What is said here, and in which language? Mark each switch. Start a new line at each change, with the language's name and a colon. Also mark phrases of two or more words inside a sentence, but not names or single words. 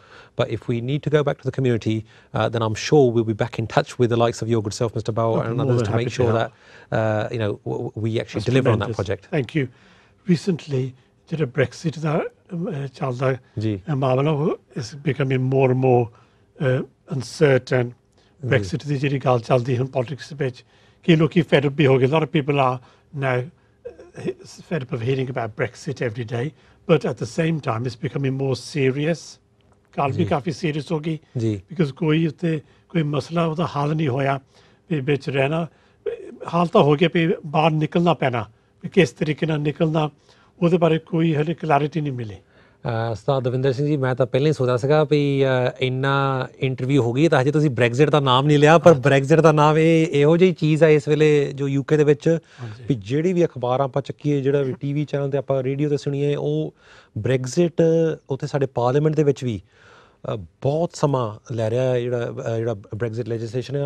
English: But if we need to go back to the community, then I'm sure we'll be back in touch with the likes of your good self, Mr. Bal, and others to make sure that we actually deliver on that project. Thank you. Recently, did a Brexit is becoming more and more uncertain.
Punjabi: Brexit ਦੀ ਜਿਹੜੀ ਗੱਲ ਚੱਲਦੀ ਹੁਣ politics ਵਿੱਚ ਕਿ ਲੋਕੀ
English: fed up
Punjabi: ਵੀ ਹੋ ਗਏ.
English: A lot of people are now fed up of hearing about Brexit every day, but at the same time it's becoming more serious.
Punjabi: ਗੱਲ ਵੀ ਕਾਫੀ serious ਹੋ ਗਈ because ਕੋਈ ਉੱਤੇ ਕੋਈ ਮਸਲਾ ਉਹਦਾ ਹੱਲ ਨਹੀਂ ਹੋਇਆ ਵੀ ਵਿੱਚ ਰਹਿਣਾ ਹਾਲ ਤਾਂ ਹੋ ਗਿਆ ਵੀ ਬਾਹਰ ਨਿਕਲਣਾ ਪੈਣਾ ਵੀ ਕਿਸ ਤਰੀਕੇ ਨਾਲ ਨਿਕਲਣਾ ਉਹਦੇ ਬਾਰੇ ਕੋਈ ਹਲੇ ਕਲੈਰਿਟੀ ਨਹੀਂ ਮਿਲੀ। ਉਸਤਾਦ ਦਵਿੰਦਰ ਸਿੰਘ ਜੀ, ਮੈਂ ਤਾਂ ਪਹਿਲਾਂ ਹੀ ਸੋਚਿਆ ਸੀਗਾ ਵੀ ਇੰਨਾ ਇੰਟਰਵਿਊ ਹੋ ਗਈ ਤਾਂ ਹਜੇ ਤੁਸੀਂ ਬ੍ਰੈਗਜ਼ਿਟ ਦਾ ਨਾਮ ਨਹੀਂ ਲਿਆ, ਪਰ ਬ੍ਰੈਗਜ਼ਿਟ ਦਾ ਨਾਮ ਇਹੋ ਜਿਹੀ ਚੀਜ਼ ਹੈ ਇਸ ਵੇਲੇ ਜੋ ਯੂਕੇ ਦੇ ਵਿੱਚ ਵੀ ਜਿਹੜੀ ਵੀ ਅਖਬਾਰ ਆਪਾਂ ਚੱਕੀਏ, ਜਿਹੜਾ ਵੀ
English: TV channel
Punjabi: 'ਤੇ ਆਪਾਂ ਰੇਡੀਓ 'ਤੇ ਸੁਣੀਏ, ਉਹ ਬ੍ਰੈਗਜ਼ਿਟ ਉੱਥੇ ਸਾਡੇ ਪਾਰਲੀਮੈਂਟ ਦੇ ਵਿੱਚ ਵੀ ਬਹੁਤ ਸਮਾਂ ਲੈ ਰਿਹਾ ਹੈ ਜਿਹੜਾ ਬ੍ਰੈਗਜ਼ਿਟ ਲੈਜਿਸਲੇਸ਼ਨ ਆ।